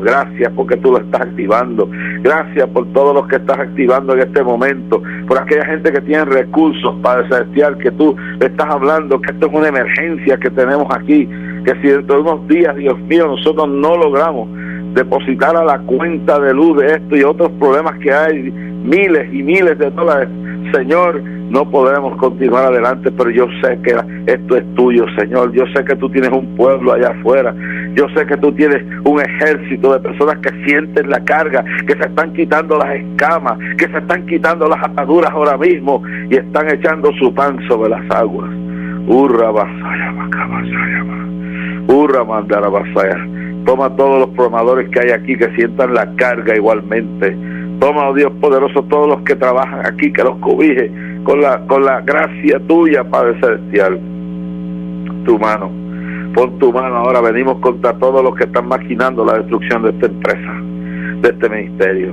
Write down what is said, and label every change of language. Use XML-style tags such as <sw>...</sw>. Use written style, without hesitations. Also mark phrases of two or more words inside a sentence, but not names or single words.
<es>Gracias porque tú lo estás activando. Gracias por todos los que estás activando en este momento, por aquella gente que tiene recursos, Padre Celestial, que tú le estás hablando, que esto es una emergencia que tenemos aquí, que si dentro de unos días, Dios mío, nosotros no logramos depositar a la cuenta de luz de esto y otros problemas que hay, miles y miles de dólares, Señor, no podremos continuar adelante, pero yo sé que esto es tuyo, Señor. Yo sé que tú tienes un pueblo allá afuera. Yo sé que tú tienes un ejército de personas que sienten la carga, que se están quitando las escamas, que se están quitando las ataduras ahora mismo y están echando su pan sobre las aguas. Urra basaya basaya, urra mandara basaya. Toma todos los programadores que hay aquí que sientan la carga igualmente. Toma, oh Dios poderoso, todos los que trabajan aquí, que los cobije con la gracia tuya, Padre Celestial. Tu mano, pon tu mano ahora. Venimos contra todos los que están maquinando la destrucción de esta empresa, de este ministerio.</es>